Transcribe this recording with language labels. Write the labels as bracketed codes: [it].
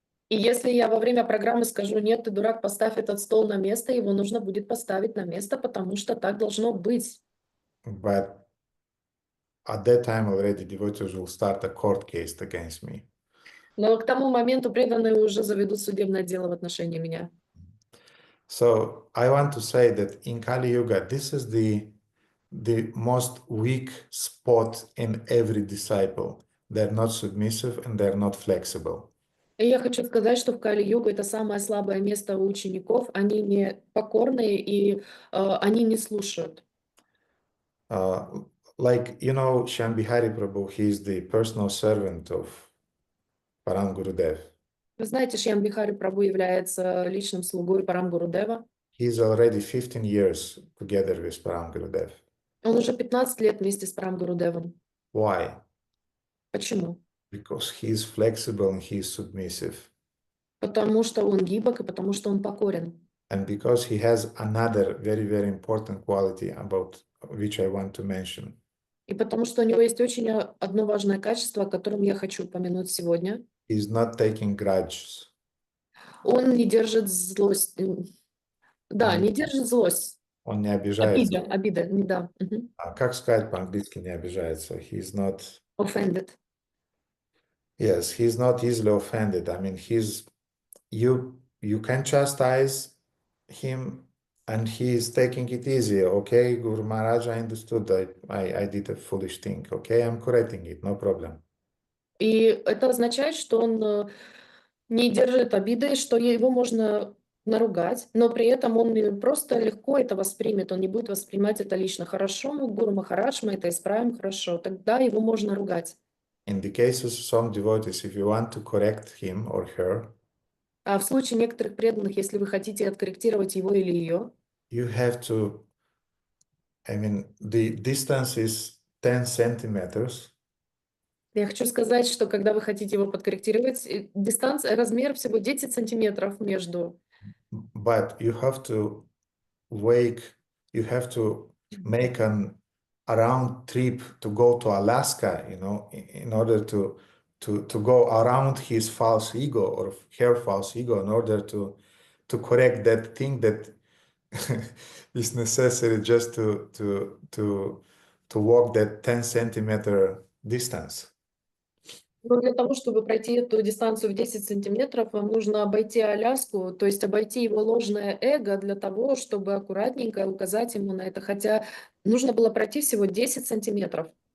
[ru] И если я во время программы скажу, нет, ты дурак, поставь этот стол на место, его нужно будет поставить на место, потому что так должно быть. [en] But at that time already devotees will start a court case against me. [ru] Но к тому моменту преданные уже заведут судебное дело в отношении меня. [en] So I want to say that in Kali Yuga, this is the most weak spot in every disciple. They're not submissive and they're not flexible. [ru] И я хочу сказать, что в Кали-югу это самое слабое место у учеников. Они не покорные и они не слушают. [en] Like, you know, Shambhari Prabhu, he is the personal servant of Param Gurudev. [ru] Вы знаете, Шьям Бихари Прабhu является личным слугой Парам Гурудева. [en] He's already 15 years together with Param Gurudev. [ru] Он уже 15 лет вместе с Парам Гурудевом. [en] Why? [ru] Почему? [en] Because he is flexible and he is submissive. [ru] Потому что он гибок и потому что он покорен. [en] And because he has another very, very important quality about which I want to mention. [ru] И потому что у него есть очень одно важное качество, о котором я хочу упомянуть сегодня. [en] He's not taking grudges. [ru] Он не держит злость. Да, не держит злость. Он не обижается. Обида, да. Мгм. А как сказать по-английски не обижается? [en] He's not... Offended. Yes, he's not easily offended. I mean, you can chastise him and he is taking it easy. Okay, Guru Maharaj, I understood that I did a foolish thing. Okay, I'm correcting it, no problem. [ru] И это означает, что он не держит обиды, что его можно наругать, но при этом он просто легко это воспримет, он не будет воспринимать это лично. Хорошо, Гуру Махарадж, мы это исправим, хорошо, тогда его можно ругать. [en] In the cases of some devotees, if you want to correct him or her, [ru] А в случае некоторых преданных, если вы хотите откорректировать его или ее, [en] you have to, I mean, the distance is 10 centimeters. [ru] я хочу сказать, что когда вы хотите его подкорректировать, дистанция, размер всего 10 сантиметров между. [en] But you have to you have to make a round trip to go to Alaska, you know, in order to go around his false ego or her false ego in order to correct that thing that is necessary just to walk that 10 centimeter distance. [ru] Но для того, чтобы пройти эту дистанцию в 10 сантиметров, вам нужно обойти Аляску, то есть обойти его ложное эго для того, чтобы аккуратненько указать ему на это. Хотя нужно было пройти всего 10 сантиметров.